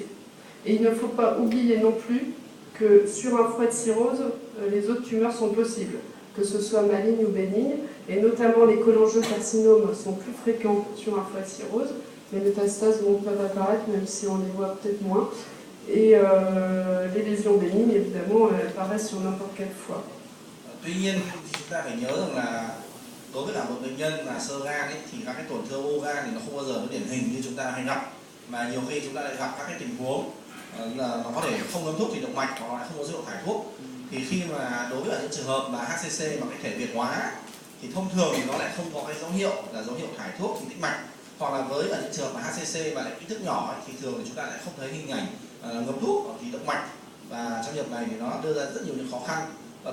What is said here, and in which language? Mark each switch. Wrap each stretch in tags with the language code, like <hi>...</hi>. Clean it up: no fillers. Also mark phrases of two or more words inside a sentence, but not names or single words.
<fr>Et il ne faut pas oublier non plus que sur un foie de cirrhose, les autres tumeurs sont possibles, que ce soit malignes ou bénignes, et notamment les cholangiocarcinomes sont plus fréquents sur un foie de cirrhose. Les métastases peuvent apparaître, même si on les voit peut-être moins. Et les lésions bénignes, évidemment, apparaissent sur n'importe quel foie.</fr> <vi>Tuy nhiên chúng ta phải nhớ rằng là đối với cả một bệnh nhân là sơ gan ấy, thì các cái tổn thương u gan thì nó không bao giờ nó điển hình như chúng ta hay gặp, mà nhiều khi chúng ta lại gặp các cái tình huống là nó có thể không ngấm thuốc thì động mạch, hoặc là không có dấu hiệu thải thuốc. Thì khi mà đối với những trường hợp mà HCC mà cái thể Việt hóa thì thông thường thì nó lại không có cái dấu hiệu là dấu hiệu thải thuốc thì tĩnh mạch, hoặc là với những trường hợp mà HCC mà lại kích thước nhỏ ấy, thì thường thì chúng ta lại không thấy hình ảnh ngấm thuốc ở thì động mạch, và trong trường hợp này thì nó đưa ra rất nhiều những khó khăn.</vi>